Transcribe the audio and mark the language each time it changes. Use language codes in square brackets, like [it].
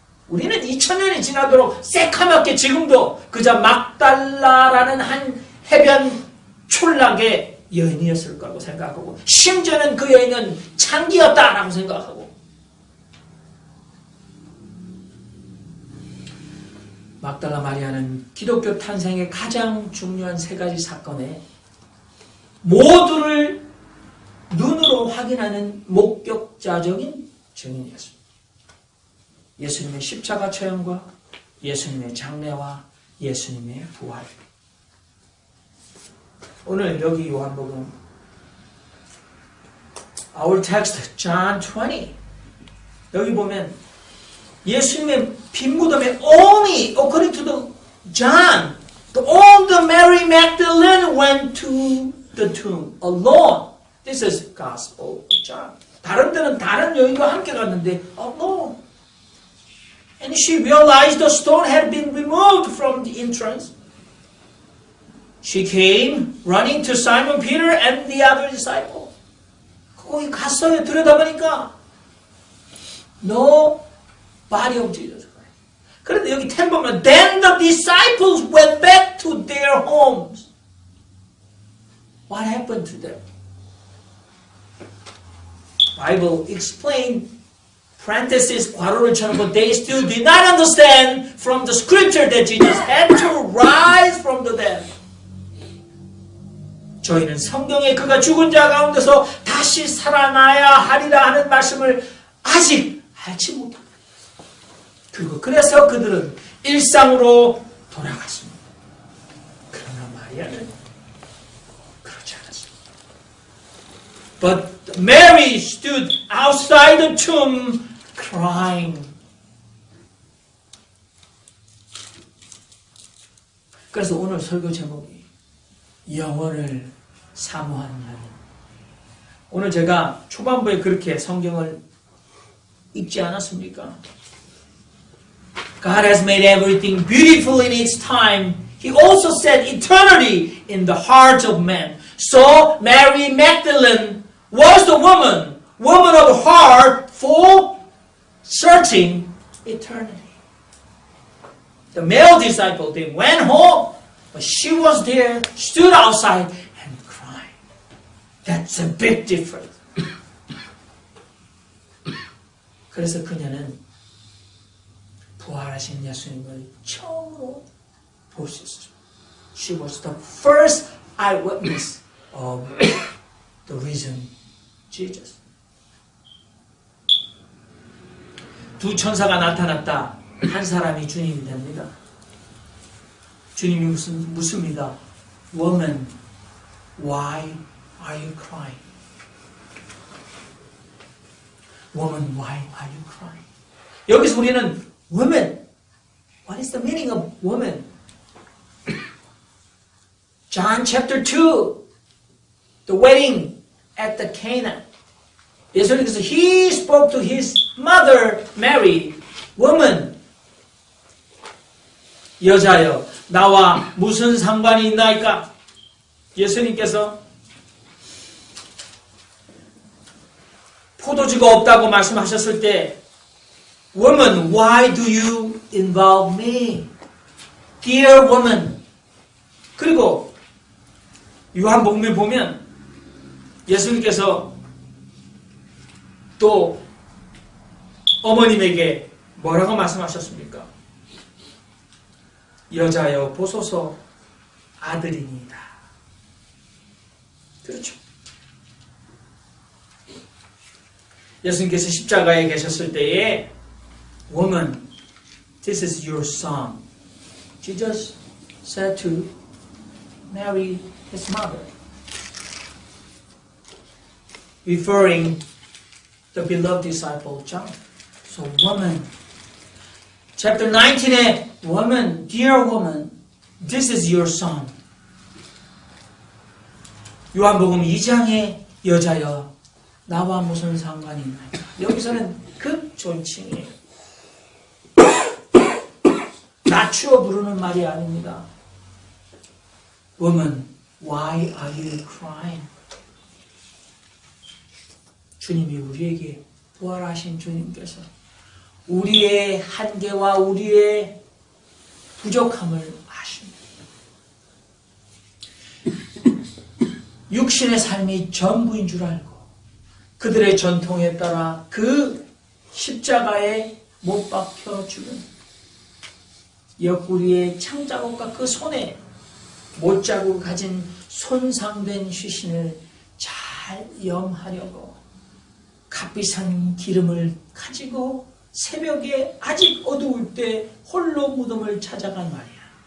[ko] 우리는 2000년이 지나도록 새카맣게 지금도 그저 막달라라는 한 해변 촌락의 여인이었을 거라고 생각하고, 심지어는 그 여인은 창기였다라고 생각하고, 막달라 마리아는 기독교 탄생의 가장 중요한 세 가지 사건에 모두를 눈으로 확인하는 목격자적인 증인이었습니다. 예수님의 십자가 체험과 예수님의 장례와 예수님의 부활. 오늘 여기 요한복음 [en] Our text John 20 [ko] 여기 보면 예수님의 빈 무덤에 [en] only according to the John all the Mary Magdalene went to the tomb alone. This is Gospel of John. [ko] 다른 데는 다른 여인과 함께 갔는데 [en] alone. And she realized the stone had been removed from the entrance. She came running to Simon Peter and the other disciple. [ko] 거기 갔어요. 들여다보니까 [en] no body of Jesus Christ. [ko] 그런데 여기 10 보면 [en] then the disciples went back to their homes. What happened to them? Bible explained parenthesis [ko] 괄호를 쳐놓고 [en] they still did not understand from the scripture that Jesus had to rise from the dead. [ko] 저희는 성경에 그가 죽은 자 가운데서 다시 살아나야 하리라 하는 말씀을 아직 알지 못합니다. 그래서 그들은 일상으로 돌아갔습니다. 그러나 마리아는 그렇지 않았습니다. [en] But Mary stood outside the tomb crying. [ko] 그래서 오늘 설교 제목이 영혼을 사모한 여인. 오늘 제가 초반부에 그렇게 성경을 읽지 않았습니까? [en] God has made everything beautiful in its time. He also set eternity in the hearts of men. So Mary Magdalene was the woman of heart for searching eternity. The male disciple, they went home, but she was there, stood outside and cried. That's a big difference. [ko] 그래서 그녀는 부활하신 예수님을 처음으로 볼 수 있었습니다. [en] She was the first eyewitness of the risen Jesus. [ko] 두 천사가 나타났다. 한 사람이 주님이 됩니다. 주님이 묻습니다. [en] Woman, why are you crying? Woman, why are you crying? [ko] 여기서 우리는 [en] woman, what is the meaning of woman? John chapter 2, the wedding at the Cana. [ko] 예수님께서 [en] he spoke to his mother Mary, woman, [ko] 여자여, 나와 무슨 상관이 있나이까? 예수님께서 포도주가 없다고 말씀하셨을 때 [en] Woman, why do you involve me? Dear woman. [ko] 그리고 요한복음에 보면 예수님께서 또 어머님에게 뭐라고 말씀하셨습니까? 여자여 보소서 아들이니이다. 그렇죠. 예수님께서 십자가에 계셨을 때에 [en] Woman, this is your son. Jesus said to Mary, his mother, referring the beloved disciple John. So, woman, chapter 19에 woman, dear woman, this is your son. [ko] 요한복음 2장에 여자여, 나와 무슨 상관이 있나요? 여기서는 극존칭이에요. 낮추어 부르는 말이 아닙니다. [en] Woman, why are you crying? [ko] 주님이 우리에게 부활하신 주님께서 우리의 한계와 우리의 부족함을 아십니다. 육신의 삶이 전부인 줄 알고 그들의 전통에 따라 그 십자가에 못 박혀 죽은 옆구리의 창자국과 그 손에 못자국 가진 손상된 시신을 잘 염하려고 값비싼 기름을 가지고 새벽에 아직 어두울 때 홀로 무덤을 찾아간 말이야.